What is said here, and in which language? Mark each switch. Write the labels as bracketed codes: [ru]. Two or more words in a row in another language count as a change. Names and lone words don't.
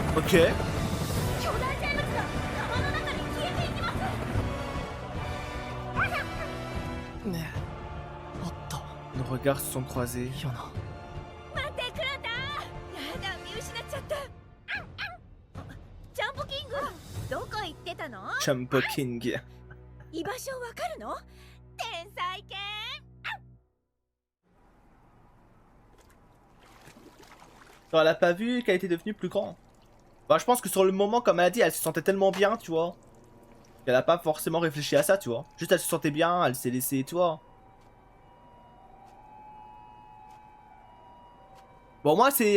[ja] Ok. 巨大生物が川の中に消えていきますねえあった [fr] Nos regards se sont croisés. [ja] よな待ってクラタやだ見失っちゃったジャンボキングどこ行ってたの Jumbo King. 居場所わかるの天才犬 [fr] Elle a pas vu qu'elle était devenue plus grande. Bah, je pense que sur le moment, comme elle a dit, elle se sentait tellement bien, tu vois. Qu'elle a pas forcément réfléchi à ça, tu vois. Juste elle se sentait bien, elle s'est laissée, tu vois. Bon, moi, c'est...